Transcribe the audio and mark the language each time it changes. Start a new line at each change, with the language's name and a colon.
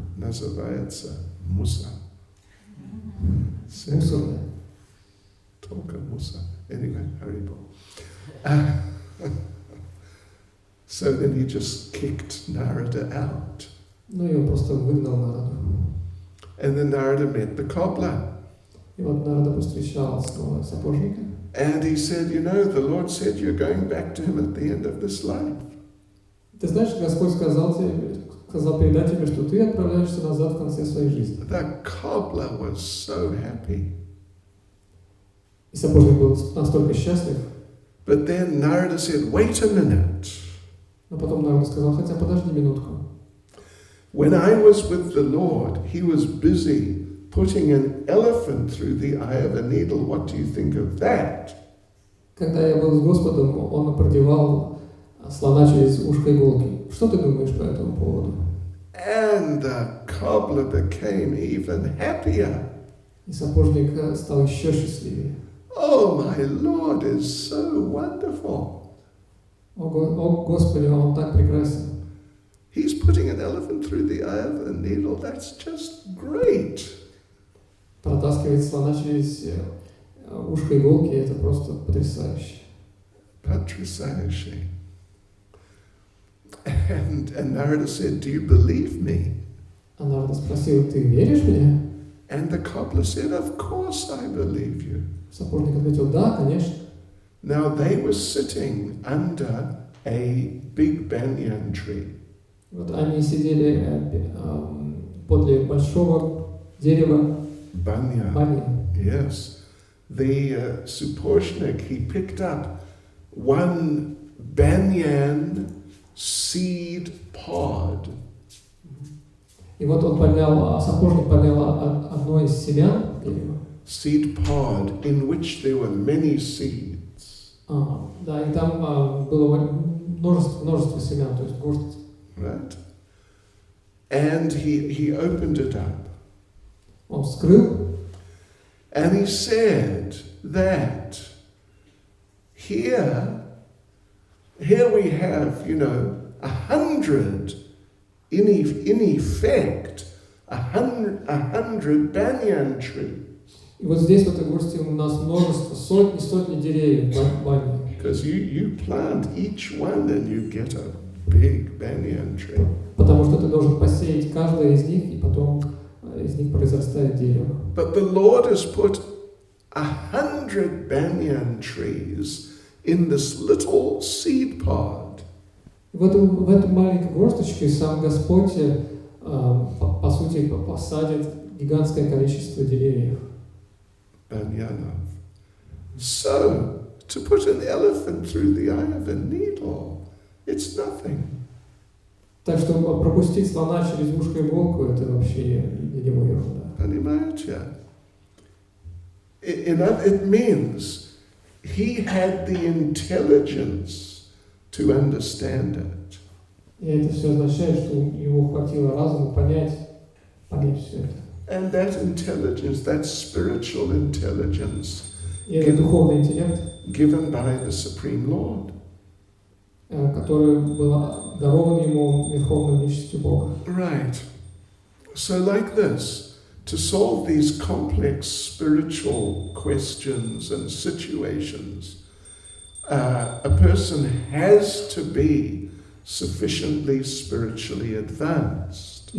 Russian: Называется Musa. Мусорная. Только
English: Musa. Anyway, Haribo. So then he just kicked Narada out.
Russian: Ну и он просто выгнал Нараду.
English: And then Narada met the cobbler.
Russian: И вот Нарада повстречал снова сапожника.
English: And he said, you know, the Lord said you're going back to him at the end of this life.
Russian: Ты знаешь, Господь сказал передать тебе, что ты отправляешься назад в конце своей жизни.
English: The cobbler was so happy.
Russian: И сапожник был настолько счастлив.
English: But then Narada said, wait a minute.
Russian: Но потом Нарада сказал: хотя подожди минутку.
English: When I was with the Lord, he was busy putting an elephant through the eye of a needle. What do you think of that?
Russian: Когда я был с Господом, он продевал слона через ушко иголки. Что ты думаешь по этому поводу?
English: And the cobbler became even happier.
Russian: И сапожник стал еще счастливее.
English: Oh, my Lord is so wonderful.
Russian: О Господи, он так прекрасен.
English: He's putting an elephant through the eye of a needle. That's just great.
Russian: Протаскивать слона через ушко иголки — это просто потрясающе. Patrisayashi.
English: And Narada said, do you believe me?
Russian: А Нарада спросил: ты веришь мне?
English: And the cobbler said, of course I believe you.
Russian: Сапожник ответил: да, конечно.
English: Now they were sitting under a big banyan tree.
Russian: Вот они сидели подле большого дерева Banyan. баньян.
English: Yes. The Suporshnik, he picked up one banyan seed pod.
Russian: И вот он сапожник поднял одно из семян дерева.
English: Seed pod in which there were many seeds.
Russian: Да, и там было множество семян, то есть горсть.
English: Right? And he opened it up.
Russian: Он вскрыл.
English: And he said that here we have, 100, in effect, 100 banyan trees.
Russian: И вот здесь, в этой горсти, у нас множество, сотни деревьев баньян.
English: Because you plant each one and you get a big banyan tree.
Russian: Потому что ты должен посеять каждое из них, и потом из них произрастает дерево. But the Lord has put 100 banyan trees in this little seed pod. В эту маленькой горсточке сам Господь, по сути, посадит гигантское количество деревьев. Banyanov.
English: So, to put an elephant through the eye of a needle, it's nothing.
Russian: Так что пропустить слона через ушко иголку, это вообще для него ерунда. Понимаете?
English: It means he had the intelligence to understand it.
Russian: И это все означает, что ему хватило разума понять все это.
English: And that intelligence, that spiritual intelligence,
Russian: И это духовный интеллект,
English: given by the Supreme Lord.
Russian: который был дарован ему Верховной Личностью Бога.
English: Right. So like this, to solve these complex spiritual questions and situations, a person has to be sufficiently spiritually advanced.